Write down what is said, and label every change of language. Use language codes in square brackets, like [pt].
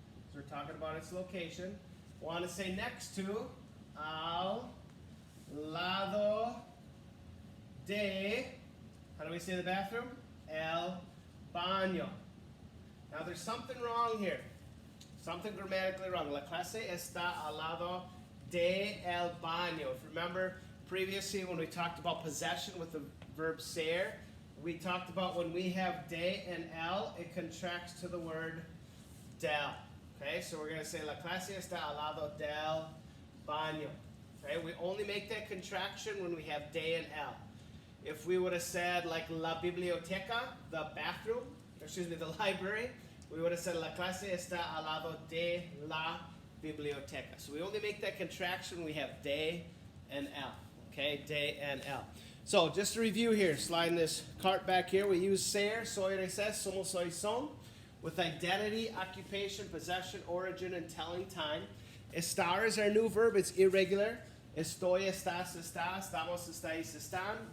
[en] So we're talking about its location. Want to say next to, [es] al lado de, [en] how do we say the bathroom? [es] El baño. [en] Now there's something wrong here. Something grammatically wrong. [es] La clase está al lado de el baño. [en] If you remember previously when we talked about possession with the verb ser, we talked about when we have de and el, it contracts to the word del. Okay, so we're going to say [es] la clase está al lado del baño. [en] Okay, we only make that contraction when we have de and el. If we would have said like la biblioteca, the bathroom, the library, we would have said [es] la clase está al lado de la biblioteca. [en] So we only make that contraction when we have de and el. Okay, de and el. So just to review here, sliding this cart back here, we use ser, soy, eres, somos, soy, son, with identity, occupation, possession, origin, and telling time. Estar is our new verb. It's irregular. [es] Estoy, estás, está, estamos, estáis, están.